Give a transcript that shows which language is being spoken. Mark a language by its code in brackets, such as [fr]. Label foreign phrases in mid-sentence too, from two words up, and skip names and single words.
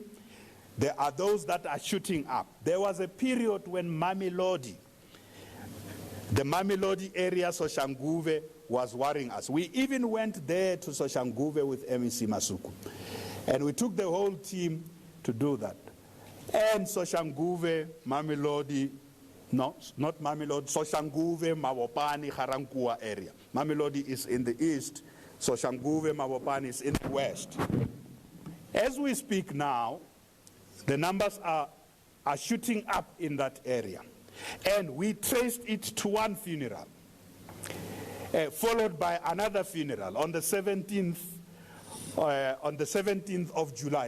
[en] There are those that are shooting up. There was a period when Mamelodi, the Mamelodi area, Soshanguve, was worrying us. We even went there to Soshanguve with MEC Masuku. And we took the whole team to do that. And Soshanguve, Mamelodi, no, not Mamelodi, Soshanguve, Mabopane, Garankuwa area. Mamelodi is in the east, Soshanguve, Mabopane is in the west. As we speak now, the numbers are shooting up in that area. And we traced it to one funeral, followed by another funeral on the 17th of July.